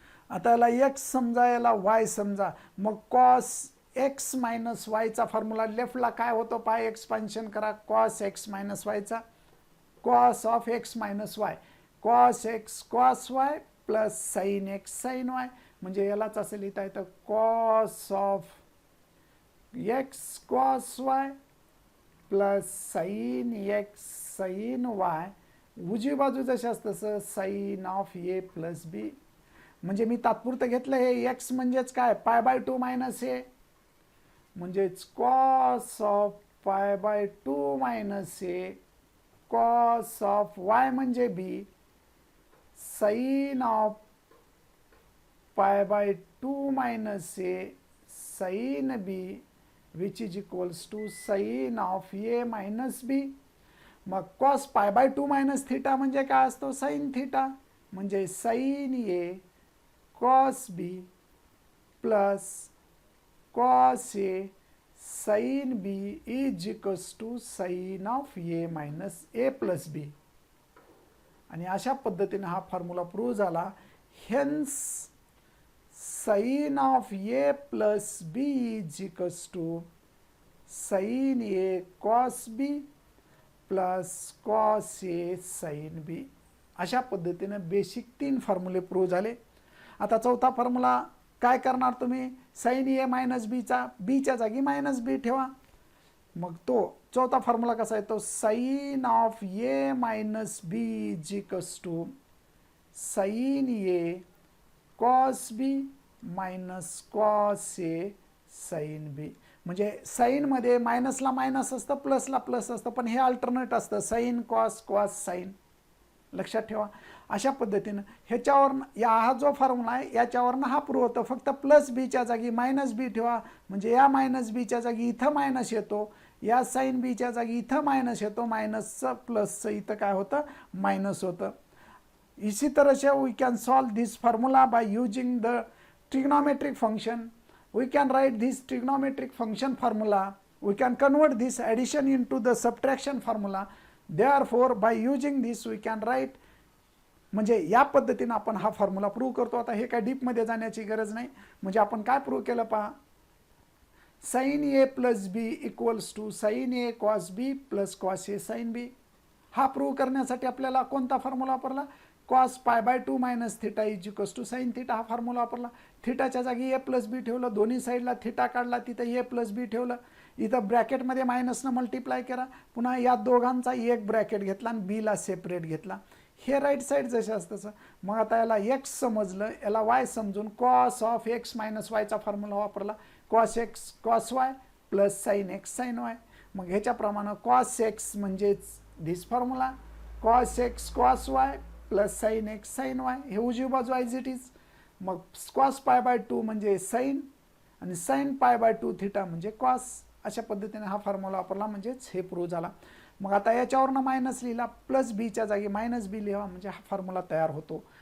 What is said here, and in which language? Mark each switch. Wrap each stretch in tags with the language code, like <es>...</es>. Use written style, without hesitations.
<mr>आता याला एक्स समजा, याला वाय समजा. मग कॉस एक्स मायनस वायचा फॉर्म्युला लेफ्टला काय होतो पहा, एक्सपान्शन करा. Cos x minus वायचा, cos of x minus Y, cos x cos Y plus sine x sign Y. म्हणजे यालाच असं लिहिता येतं cos of x cos Y plus sine x sign Y. उजवी बाजू जशी असतं तसं साइन ऑफ ए प्लस बी. म्हणजे मी तात्पुरतं घेतलं हे एक्स म्हणजेच काय, पाय बाय 2 मायनस ए, म्हणजेच cos of pi by 2 minus A cos of Y म्हणजे बी sign of pi by 2 minus A sine B which is equals to sign of A minus बी. मग cos pi by 2 minus theta म्हणजे काय असतो, sine theta. म्हणजे sign A cos B plus cos A sine B is equals to sign of A minus A plus बी. आणि अशा पद्धतीने हा formula prove झाला.</mr> <en>Hence sine of A plus B is equals to sine A cos B plus cos A sine B.</en> <mr>अशा पद्धतीने basic 3 फॉर्म्युले prove झाले. आता चौथा फॉर्म्युला काय करणार तुम्ही, साइन ए मायनस बीचा बीच्या जागी मायनस बी ठेवा. मग तो चौथा फॉर्म्युला कसा आहे, तो sign of A minus B is equals to sign A cos B minus cos A sine B. म्हणजे साईनमध्ये मायनसला मायनस असतं, प्लसला प्लस असतं, पण हे अल्टरनेट असतं, साइन कॉस कॉस साइन. लक्षात ठेवा. अशा पद्धतीनं ह्याच्यावरनं हा जो फॉर्म्युला आहे याच्यावरनं हा प्रूव्ह होतं. फक्त प्लस बीच्या जागी मायनस बी ठेवा, म्हणजे या मायनस बीच्या जागी इथं मायनस येतो, या साइन बीच्या जागी इथं मायनस येतो, मायनसचं प्लसचं इथं काय होतं, मायनस होतं.</mr> <hi>इसी तरह से</hi> <en>We can solve this formula by using the trigonometric function. We can write this trigonometric function formula. We can convert this addition into the subtraction formula. Therefore by using this we can write,</en> <mr>म्हणजे या पद्धतीने आपण हा formula prove करतो. आता हे काय डीपमध्ये जाण्याची गरज नाही. म्हणजे आपण काय प्रूव्ह केलं पहा, sign A plus B equals to sign A cos B plus cos A sine B. हा प्रूव्ह करण्यासाठी आपल्याला कोणता फॉर्म्युला वापरला, cos pi by 2 minus theta is equals to sine theta. हा फॉर्म्युला वापरला. थीटाच्या जागी ए प्लस बी ठेवलं, दोन्ही साईडला थीटा काढला, तिथं ए प्लस बी ठेवलं, इथं ब्रॅकेटमध्ये मायनसनं मल्टिप्लाय करा, पुन्हा या दोघांचा एक ब्रॅकेट घेतला आणि बीला सेपरेट घेतला. हे राईट साईड जसे असतं तसं. मग आता याला एक्स समजलं, याला वाय समजून cos of x minus वायचा formula वापरला.</mr> <en>Cos X cos Y plus sine X sine Y.</en> <mr>मग ह्याच्याप्रमाणे कॉस एक्स म्हणजेच this formula, cos x cos Y plus sine x sign Y. हे उजवी बाजू ॲज इट इज. मग cos pi by 2 म्हणजे sign आणि sign pi by 2 theta म्हणजे cos. अशा पद्धतीने हा फॉर्म्युला वापरला, म्हणजेच हे प्रूव्ह झाला. मग आता याच्यावरनं मायनस लिहिला, प्लस बीच्या जागी मायनस बी लिहा, म्हणजे हा फॉर्म्युला तयार होतो.</mr>